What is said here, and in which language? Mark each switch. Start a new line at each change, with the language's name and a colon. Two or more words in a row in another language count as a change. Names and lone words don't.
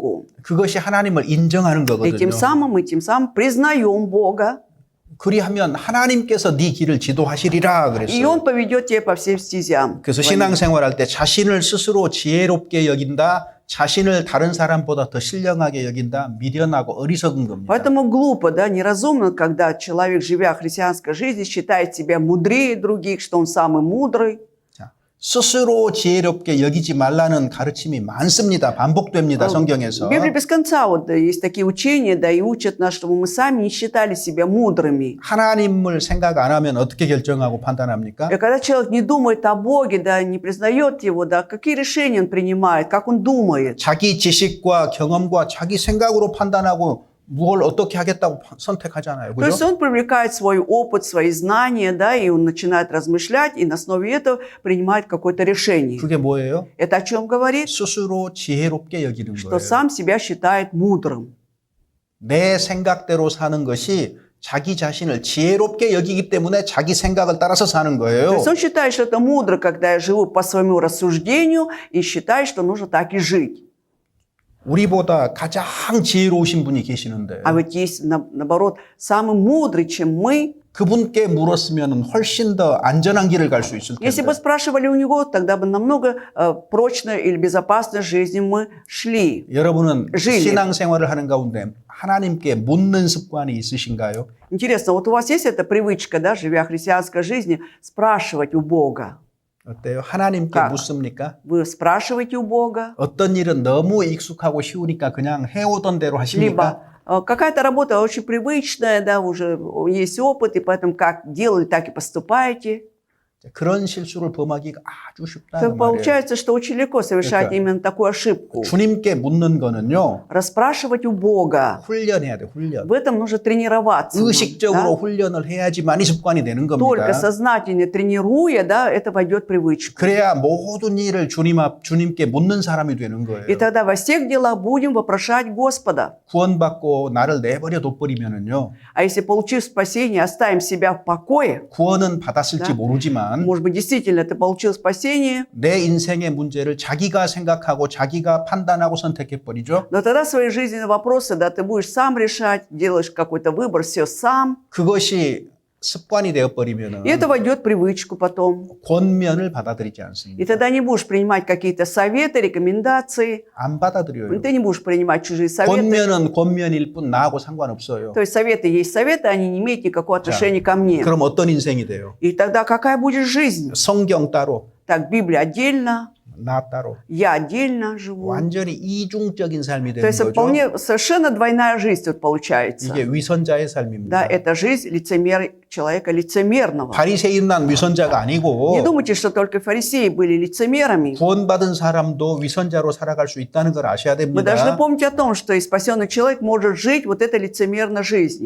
Korean: 그것이 하나님을 인정하는
Russian: И
Korean: 거거든요.
Russian: тем самым мы признаем Бога.
Korean: 그리하면 하나님께서 네 길을 지도하시리라
Russian: И
Korean: 그랬어요.
Russian: Он поведет тебя по всем стезям.
Korean: 그래서 신앙생활할 때 자신을 스스로 지혜롭게 여긴다, 자신을 다른 사람보다 더 신령하게 여긴다, 미련하고 어리석은 겁니다.
Russian: Поэтому глупо, да, неразумно, когда человек, живя христианской жизнью, считает себя мудрее других, что он самый мудрый.
Korean: 자, 스스로 지혜롭게 여기지 말라는 가르침이 많습니다. 반복됩니다. 성경에서.
Russian: В Библии без конца вот есть такие учения, да, и учат нас, чтобы мы сами не считали себя мудрыми.
Korean: 하나님을 생각 안 하면 어떻게 결정하고 판단합니까?
Russian: И когда человек не думает о Боге, да, не признает Его, да, какие решения он принимает, как он думает.
Korean: 자기 지식과 경험과 자기 생각으로 판단하고 뭘 어떻게 하겠다고 선택하잖아요.
Russian: То есть
Korean: 그죠?
Russian: он привлекает свой опыт, свои знания, да, и он начинает размышлять, и на основе этого принимает какое-то решение.
Korean: 그게 뭐예요?
Russian: Это о чем говорит?
Korean: 스스로 지혜롭게 여기는
Russian: Что
Korean: 거예요.
Russian: сам себя считает мудрым.
Korean: 내 생각대로 사는 것이 자기 자신을 지혜롭게 여기기 때문에 자기 생각을 따라서 사는
Russian: То
Korean: 거예요.
Russian: есть он считает, что это мудро, когда я живу по своему рассуждению, и считает, что нужно так и жить.
Korean: 우리보다 가장 지혜로우신 분이 계시는데
Russian: А ведь есть, наоборот, самый мудрый, чем мы.
Korean: 그분께 물었으면 훨씬 더 안전한 길을 갈 수 있을
Russian: Если
Korean: 텐데
Russian: бы спрашивали у него, тогда бы намного прочной или безопасной жизни мы шли.
Korean: 여러분은
Russian: жили.
Korean: 신앙생활을 하는 가운데 하나님께 묻는 습관이 있으신가요?
Russian: Интересно, вот у вас есть эта привычка, да, живя христианской жизнью, спрашивать у Бога?
Korean: 어때요? 하나님께 각. 묻습니까?
Russian: Вы спрашиваете у Бога?
Korean: 어떤 일은 너무 익숙하고 쉬우니까 그냥 해오던 대로 하십니까?
Russian: Либо какая-то работа очень привычная, да, уже есть опыт, и поэтому как делали, так и поступаете.
Korean: 그런 실수를 범하기가 아주
Russian: То
Korean: 쉽다는 말이에요.
Russian: получается, что очень легко совершать
Korean: 그러니까
Russian: именно такую ошибку.
Korean: 주님께 묻는 거는요.
Russian: Расспрашивать у Бога.
Korean: 훈련해야 돼, 훈련.
Russian: В этом нужно тренироваться. нам,
Korean: 의식적으로
Russian: да?
Korean: 훈련을 해야지만이 습관이 되는
Russian: Только
Korean: 겁니다.
Russian: сознательно тренируя, да, это войдет в привычку.
Korean: 그래야 모든 일을 주님께 묻는 사람이 되는 거예요.
Russian: И тогда во всех делах будем вопрошать Господа.
Korean: 구원받고 나를 내버려 둬버리면은요.
Russian: А если, получив спасение, оставим себя в покое,
Korean: 구원은 받았을지
Russian: Да.
Korean: 모르지만
Russian: может быть, действительно ты получил спасение,
Korean: 내 인생의 문제를 자기가 생각하고 자기가 판단하고 선택해버리죠.
Russian: но тогда свои жизненные вопросы, да, ты будешь сам решать, делаешь какой-то выбор, все сам.
Korean: 그것이 습관이 되어버리면은
Russian: И это войдет в привычку потом.
Korean: 권면을 받아들이지
Russian: И
Korean: 않습니다.
Russian: тогда не будешь принимать какие-то советы, рекомендации.
Korean: 안 받아들여요.
Russian: Ты не будешь принимать чужие советы.
Korean: 권면은 권면일 뿐 나하고 상관없어요.
Russian: То есть советы есть советы, они не имеют никакого отношения ко мне.
Korean: 그럼 어떤 인생이 돼요?
Russian: И тогда какая будет жизнь?
Korean: 성경 따로,
Russian: Так, Библия отдельно,
Korean: 나 따로.
Russian: я отдельно живу.
Korean: 완전히 이중적인 삶이
Russian: То
Korean: 되는
Russian: есть
Korean: 거죠.
Russian: вполне совершенно двойная жизнь тут получается.
Korean: 이게 위선자의
Russian: Да,
Korean: 삶입니다.
Russian: это жизнь человека лицемерного.
Korean: 바리새인만 위선자가 아니고
Russian: Не думайте, что только фарисеи были лицемерами.
Korean: 구원받은 사람도 위선자로 살아갈 수 있다는 걸 아셔야
Russian: Мы должны
Korean: 됩니다.
Russian: помнить о том, что и спасенный человек может жить вот этой лицемерной жизнью.